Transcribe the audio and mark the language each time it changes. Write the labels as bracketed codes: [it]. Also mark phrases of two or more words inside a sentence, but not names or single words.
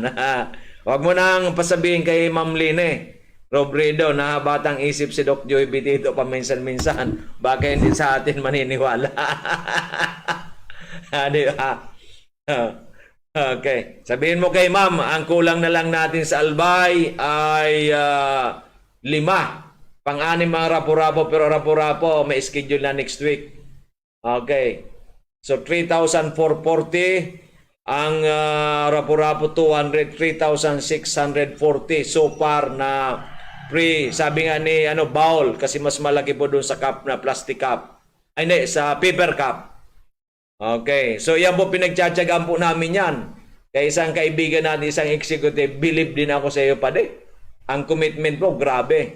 [tl] Huwag mo nang pasabihin kay Ma'am Line Robredo na batang isip si Doc Joy B dito paminsan-minsan. Baka hindi sa atin maniniwala. Di ba? Okay. Sabihin mo kay ma'am, ang kulang na lang natin sa Albay ay 5. Pang-anim mga rapo-rapo, pero rapo-rapo may schedule na [en] next week. [tl] Okay. So 3,440. Ang rapo-rapo 200, 3,640 [en] so far [tl] na free. Sabi nga ni bowl kasi mas malaki po doon sa cup na [en] plastic cup. [tl] Ay hindi, sa [en] paper cup. [tl] Okay. So yan po pinagtsatsagaan po namin yan. Kaya isang kaibigan natin, isang executive, believe din ako sa iyo pa Ang commitment po, grabe.